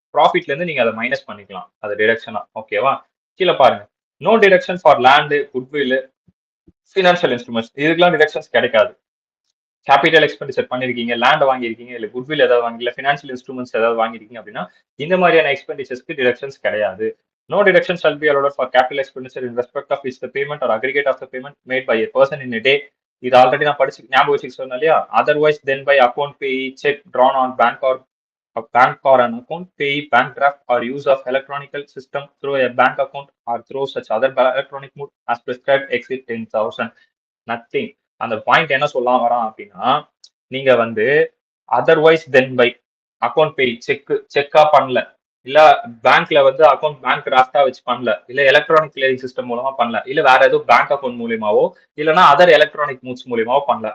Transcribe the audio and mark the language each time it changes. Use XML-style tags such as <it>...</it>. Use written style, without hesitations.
<ta>ப்ராஃபிட்ல இருந்து நீங்க அதை மைனஸ் பண்ணிக்கலாம் அது டிடக்ஷனா. ஓகேவா? கீழே பாருங்க.</ta> <en>No deduction for land, goodwill, financial instruments.</en> <ta>இதுக்கெல்லாம் டிடக்ஷன்ஸ் கிடைக்காது. கேபிட்டல் எக்ஸ்பெண்டிச்சர் பண்ணிருக்கீங்க, லேண்ட் வாங்கியிருக்கீங்க, இல்ல குட்வில் ஏதாவது வாங்கி, இல்ல ஃபினான்ஷியல் இன்ஸ்ட்ருமெண்ட்ஸ் ஏதாவது வாங்கிருக்கீங்க அப்படின்னா இந்த மாதிரியான எக்ஸ்பெண்டிச்சர்ஸ்க்கு டிடக்ஷன்ஸ் கிடையாது.</ta> <en>No deduction shall be allowed for capital expenditure in respect of which the payment or aggregate of the payment made by a person in a day.</en> <ta>இது ஆல்ரெடி நான் படிச்சு ஞாபகம் வச்சுக்க சொன்னேன் இல்லையா?</ta> <en>Otherwise then by account payee, check drawn on bank or an account payee, bank draft or use of electronical system through a bank account or through such other electronic mode as prescribed exceed 10,000. Nothing.</en> <ta>அந்த point என்ன சொல்ல வரான் அப்படின்னா, நீங்க வந்து</ta> <en>otherwise then by account pay,</en> <ta>செக்கா பண்ணல, இல்ல பேங்க்ல வந்து பேங்க் டிராஃப்டா வச்சு பண்ணல, இல்ல எலக்ட்ரானிக் கிளியரிங் சிஸ்டம் மூலமா பண்ணல, இல்ல வேற ஏதோ பேங்க் அக்கௌண்ட் மூலியமாவோ இல்லனா அதர் எலக்ட்ரானிக் மூவ்ஸ் மூலியமாவோ பண்ணல.</ta>